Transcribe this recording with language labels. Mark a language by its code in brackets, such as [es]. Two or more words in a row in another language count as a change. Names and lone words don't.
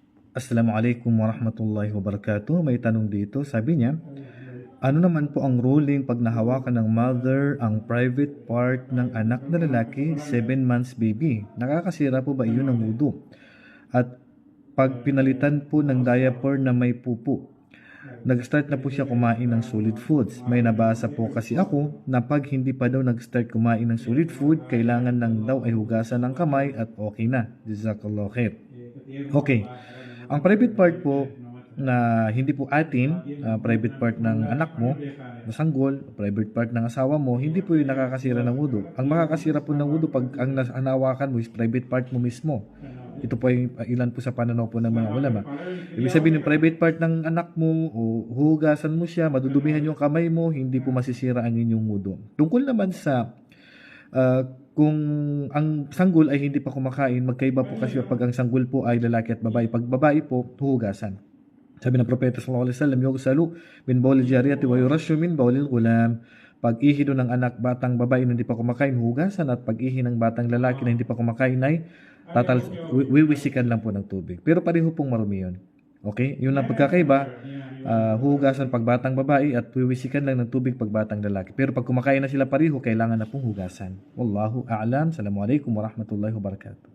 [ar] السلام عليكم ورحمة الله وبركاته. [tl] May tanong dito. Sabi niya, ano naman po ang ruling pag nahawakan ng mother ang [en] private part [tl] ng anak na lalaki, [en] 7 months baby? [tl] Nakakasira po ba iyon ng wudu? At pag pinalitan po ng diaper na may pupo, nag-start na po siya kumain ng [en] solid foods. [tl] May nabasa po kasi ako na pag hindi pa daw nag-start kumain ng [en] solid food, [tl] kailangan lang daw ay hugasan ng kamay at okay na. [ar] جزاك الله خير. [tl] Okay. Ang [en] private part [tl] po na hindi po atin, [en] private part [tl] ng anak mo, na sanggol, [en] private part [tl] ng asawa mo, hindi po yung nakakasira ng wudu. Ang makakasira po ng wudu pag ang nahawakan mo is [en] private part [tl] mo mismo. Ito po yung ilan po sa pananaw po ng mga ulama. Ibig sabihin yung [en] private part [tl] ng anak mo, o huhugasan mo siya, madudumihan yung kamay mo, hindi po masisira ang inyong wudu. Tungkol naman sa kung ang sanggol ay hindi pa kumakain, magkaiba po kasi pag ang sanggol po ay lalaki at babae. Pag babae po, huhugasan. Sabi ng Propeta [ar] صلى الله عليه وسلم, يغسل من بول الجارية ويرش من بول الغلام. [tl] Pag ihi ng anak batang babae na hindi pa kumakain, hugasan, at pag ihi ng batang lalaki na hindi pa kumakain ay wiwisikan lang po ng tubig. Pero pareho pong marumi yun. Okay? Yun ang pagkakaiba, hugasan pag batang babae at wiwisikan lang ng tubig pag batang lalaki. Pero pag kumakain na sila pareho, kailangan na pong hugasan. [ar] والله أعلم. السلام عليكم ورحمة الله وبركاته.